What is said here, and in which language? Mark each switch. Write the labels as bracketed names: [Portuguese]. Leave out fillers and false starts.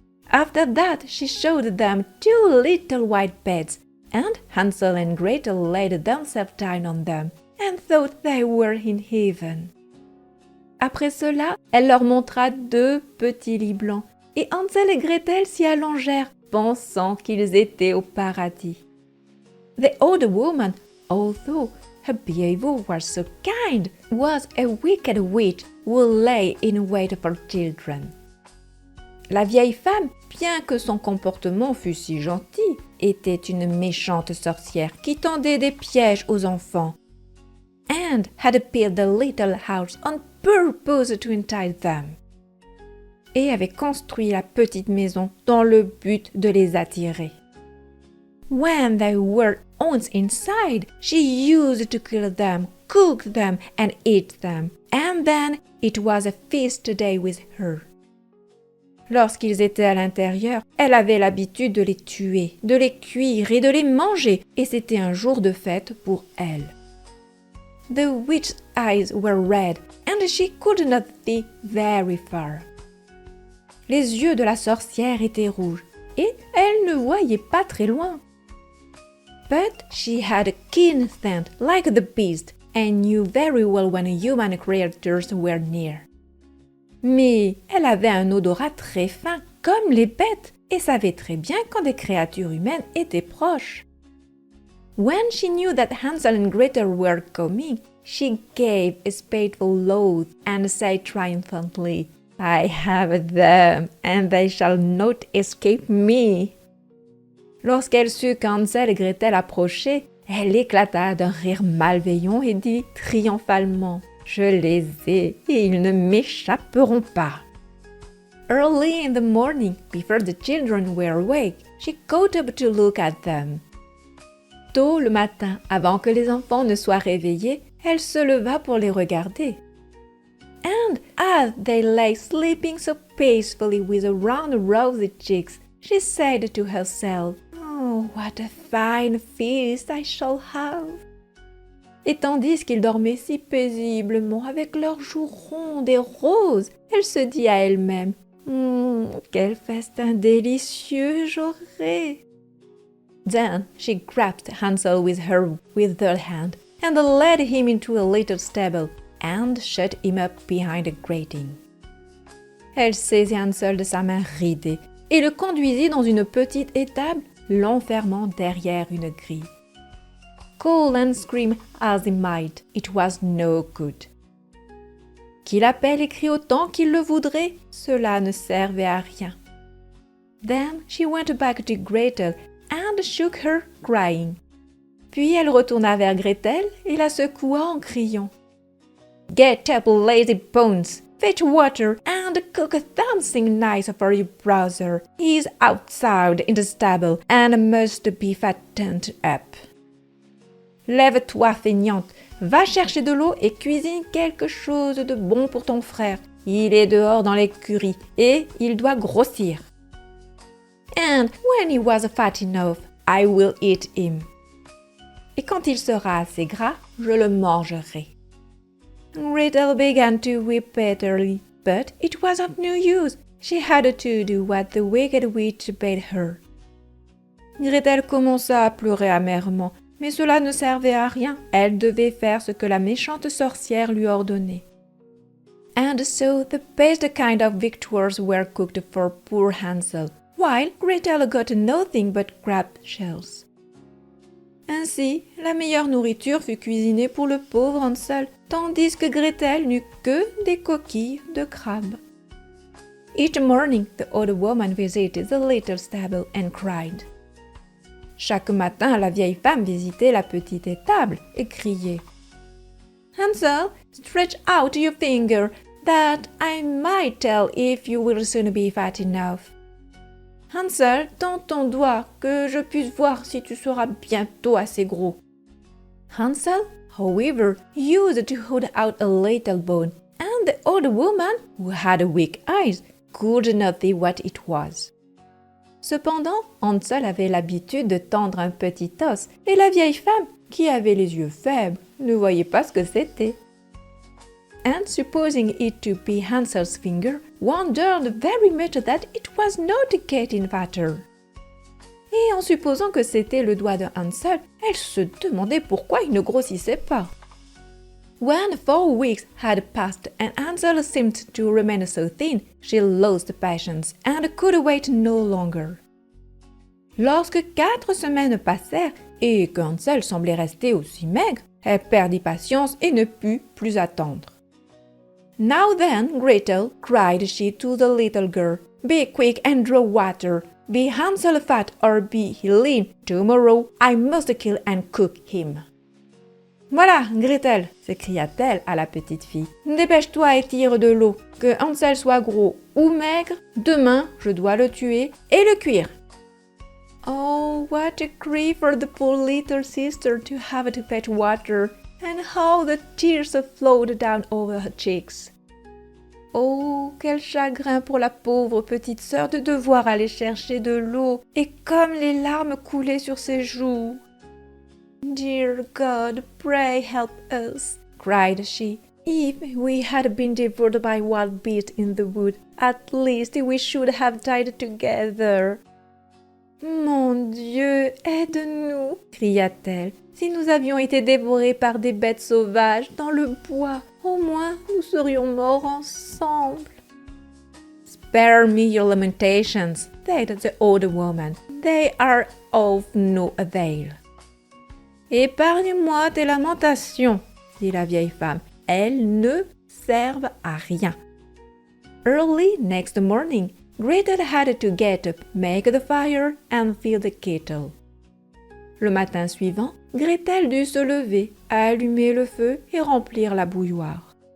[English] After that, she showed them 2 little white beds, and Hansel and Gretel laid themselves down on them, and thought they were in heaven. [French] Après cela, elle leur montra 2 petits lits blancs, et Hansel et Gretel s'y allongèrent, pensant qu'ils étaient au paradis. [English] The old woman, although her behavior was so kind, was a wicked witch who lay in wait for children. [French] La vieille femme, bien que son comportement fût si gentil, était une méchante sorcière qui tendait des pièges aux enfants [English] and had built the little house on purpose to entice them. [French] Et avait construit la petite maison dans le but de les attirer. [English] When they were once inside, she used to kill them, cook them, and eat them, and then it was a feast day with her. [French] Lorsqu'ils étaient à l'intérieur, elle avait l'habitude de les tuer, de les cuire et de les manger, et c'était un jour de fête pour elle. [English] The witch's eyes were red, and she could not see very far. [French] Les yeux de la sorcière étaient rouges, et elle ne voyait pas très loin. [English] But she had a keen scent like the beast, and knew very well when human creatures were near. [French] Mais elle avait un odorat très fin, comme les bêtes, et savait très bien quand des créatures humaines étaient proches. [English] When she knew that Hansel and Gretel were coming, she gave a spiteful laugh and said triumphantly, "I have them, and they shall not escape me." [French] Lorsqu'elle sut qu'Hansel et Gretel approchaient, elle éclata d'un rire malveillant et dit triomphalement, « Je les ai et ils ne m'échapperont pas. » [English] Early in the morning, before the children were awake, she got up to look at them. [French] Tôt le matin, avant que les enfants ne soient réveillés, elle se leva pour les regarder. [English] And as they lay sleeping so peacefully with round rosy cheeks, she said to herself, "Oh, what a fine feast I shall have!" [French] Et tandis qu'ils dormaient si paisiblement avec leurs joues rondes et roses, elle se dit à elle-même, quel festin délicieux j'aurai! [English] Then she grasped Hansel with her withered hand and led him into a little stable and shut him up behind a grating. [French] Elle saisit Hansel de sa main ridée et le conduisit dans une petite étable, l'enfermant derrière une grille. [English] Call and scream as he might, it was no good. [French] Qu'il appelle et crie autant qu'il le voudrait, cela ne servait à rien. [English] Then she went back to Gretel and shook her, crying. [French] Puis elle retourna vers Gretel et la secoua en criant. [English] Get up, lazy bones! Fetch water and cook something nice for your brother. He is outside in the stable and must be fattened up. [French] Lève-toi, feignante, va chercher de l'eau et cuisine quelque chose de bon pour ton frère. Il est dehors dans l'écurie et il doit grossir. [English] And when he was fat enough, I will eat him. [French] Et quand il sera assez gras, je le mangerai. [English] Gretel began to weep bitterly, but it was of no use. She had to do what the wicked witch bade her. [French] Gretel commença à pleurer amèrement, mais cela ne servait à rien. Elle devait faire ce que la méchante sorcière lui ordonnait. [English] And so the best kind of victuals were cooked for poor Hansel, while Gretel got nothing but crab shells. [French] Ainsi, la meilleure nourriture fut cuisinée pour le pauvre Hansel, tandis que Gretel n'eut que des coquilles de crabe. [English] Each morning, the old woman visited the little stable and cried. [French] Chaque matin, la vieille femme visitait la petite étable et criait. [English] Hansel, stretch out your finger, that I might tell if you will soon be fat enough. [French] Hansel, tends ton doigt, que je puisse voir si tu seras bientôt assez gros. [English] Hansel, however, used to hold out a little bone, and the old woman, who had weak eyes, could not see what it was. [French] Cependant, Hansel avait l'habitude de tendre un petit os, et la vieille femme, qui avait les yeux faibles, ne voyait pas ce que c'était. [English] And supposing it to be Hansel's finger, wondered very much that it was not getting fatter. [French] Et en supposant que c'était le doigt de Hansel, elle se demandait pourquoi il ne grossissait pas. [English] When 4 weeks had passed and Hansel seemed to remain so thin, she lost patience and could wait no longer. [French] Lorsque 4 semaines passèrent Et qu'Hansel semblait rester aussi maigre, elle perdit patience et ne put plus attendre. [English] Now then, Gretel, cried she to the little girl, be quick and draw water. Be Hansel fat or be he lean, tomorrow I must kill and cook him. [French] Voilà, Gretel, s'écria-t-elle à la petite fille. Dépêche-toi et tire de l'eau. Que Hansel soit gros ou maigre, demain je dois le tuer et le cuire. [English] Oh, what a grief for the poor little sister to have to fetch water, and how the tears flowed down over her cheeks. [French] Oh, quel chagrin pour la pauvre petite sœur de devoir aller chercher de l'eau, et comme les larmes coulaient sur ses joues. [English] Dear God, pray help us, cried she. If we had been devoured by wild beasts in the wood, at least we should have died together. [French] Mon Dieu, aide-nous, cria-t-elle. Si nous avions été dévorés par des bêtes sauvages dans le bois, au moins nous serions morts ensemble. [English] Spare me your lamentations, said the old woman. They are of no avail. [French] Épargne-moi tes lamentations, dit la vieille femme. Elles ne servent à rien. [English] Early next morning, Gretel had to get up, make the fire, and fill the kettle. [French] Le matin suivant, Gretel dut se lever, allumer le feu et remplir la bouilloire.